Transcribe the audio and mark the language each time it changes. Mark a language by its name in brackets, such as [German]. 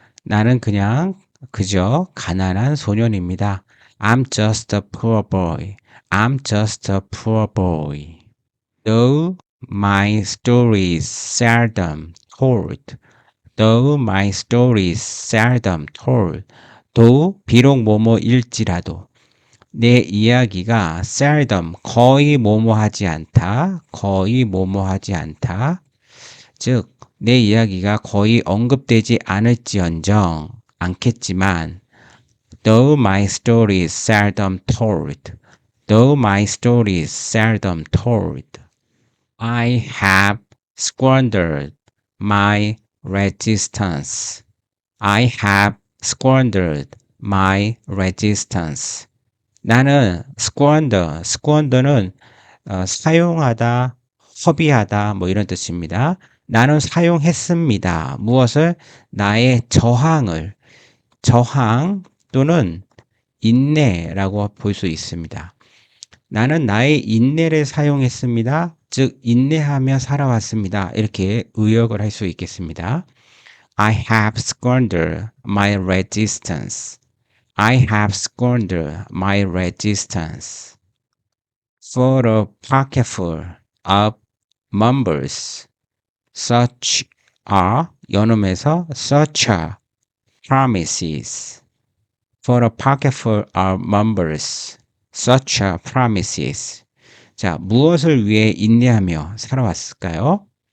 [Korean] 나는 그저 가난한 소년입니다. [English] I'm just a poor boy. I'm just a poor boy. Though my story is seldom told. Though my story is seldom told. [Korean] 비록 뭐뭐일지라도 내 이야기가 seldom 거의 뭐뭐하지 않다. 거의 뭐뭐하지 않다. 즉, 내 이야기가 거의 언급되지 않을지언정 않겠지만 [English] though my story is seldom told. Though my story is seldom told. I have squandered my resistance. I have squandered my resistance. [Korean] 나는 squander는 사용하다, 허비하다 뭐 이런 뜻입니다. 나는 사용했습니다. 무엇을? 나의 저항 또는 인내라고 볼 수 있습니다. 나는 나의 인내를 사용했습니다. 즉 인내하며 살아왔습니다. 이렇게 의역을 할 수 있겠습니다. [English] I have squandered my resistance. I have squandered my resistance. For a pocketful of mumbles, such are, [Korean] 연음에서 [English] such are promises. For a pocketful of mumbles, such are promises. [Korean] 자, 무엇을 위해 인내하며 살아왔을까요?